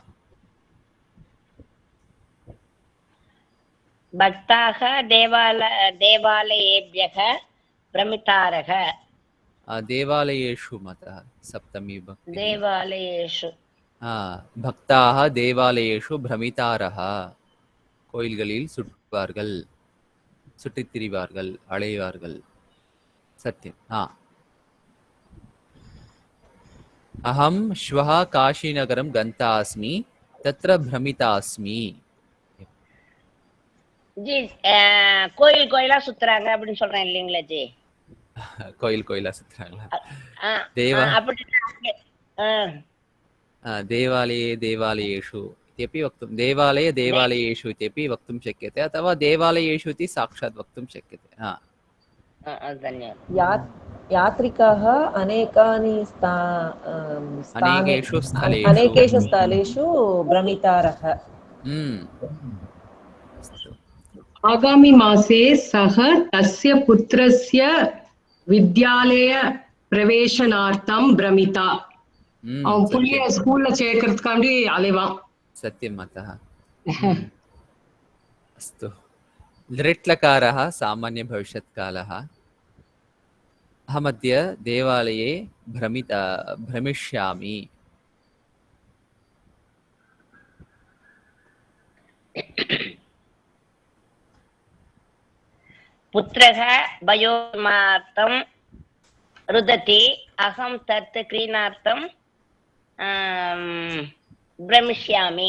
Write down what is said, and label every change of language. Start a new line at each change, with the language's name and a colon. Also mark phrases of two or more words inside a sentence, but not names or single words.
Sanskrit: भक्ताः देवालयेभ्यः भ्रमितारः। देवालयेषु मतः, सप्तमी भक्ति। देवालयेषु भक्ताः देवालयेषु भ्रमितारः,
Tamil: கோயில்களில் சுற்றுவார்கள், சுற்றித் திரிவார்கள், அலைவார்கள்.
Sanskrit: सत्यम्। अहं श्वः काशीनगरं गन्ता अस्मि, तत्र भ्रमिता अस्मि।
Tamil: ஜி கோயில் கோயிலா சுத்துறாங்க அப்படின்னு சொல்றேன் இல்லைங்களா ஜி? கோயில் கோயிலா சுத்துறாங்களா?
Sanskrit: देवालये देवालयेषु इत्यपि वक्तुं, देवालये देवालयेषु इत्यपि वक्तुं शक्यते, अथवा देवालयेषु इति साक्षात् वक्तुं शक्यते। धन्यवादः। यात्रिकाः अनेकेषु स्थलेषु भ्रमितारः। आगामि मासे सः तस्य पुत्रस्य विद्यालयप्रवेशनार्थं भ्रमिता।
Tamil: அவன் புள்ளிய ஸ்கூல்ல சேர்க்கறதுக்காண்டி அலைவான்.
Sanskrit: सत्यं मतः। अस्तु, लिट्लकारः सामान्यभविष्यत्कालः। अहमद्य देवालये भ्रमिष्यामि। पुत्रः वयोमार्तं रुदति, अहं तत् क्रीणार्थं भ्रमिष्यामि।